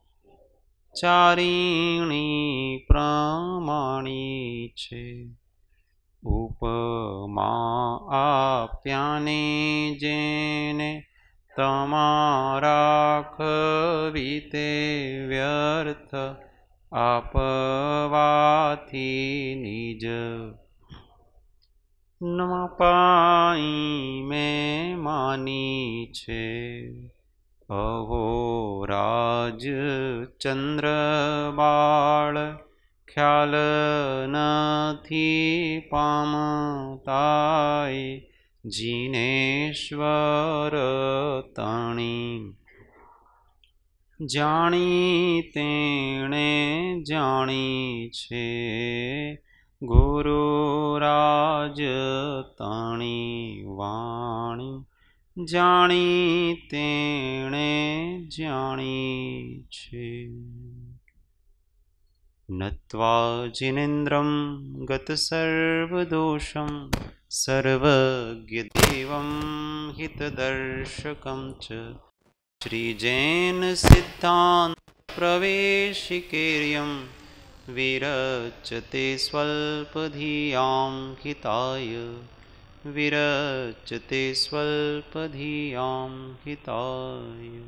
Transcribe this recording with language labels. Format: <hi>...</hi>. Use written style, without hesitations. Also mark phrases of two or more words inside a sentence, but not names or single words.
<gu>ચારિણી પ્રમાણી છે ઉપમા આપ્યાને જેને તમારા કવિતે વ્યર્થ આપવાથી નિજ ન પાઈ મેં માની છે અહો રાજ ચંદ્ર બાળ ખ્યાલ નથી પામતાય જિનેશ્વર તાણી જાણી તેણે જાણી છે ગુરુરાજ તાણી વાણી જાણી તેણે જાણી છે</gu> <sa>नत्वा जिनेन्द्रं गत सर्वदोषं सर्वज्ञदेवं हितदर्शकं च श्रीजैन सिद्धांत प्रवेशिकेर्यं विरचते स्वल्पधियां हिताय विरचते स्वल्पधियां हिताय।</sa>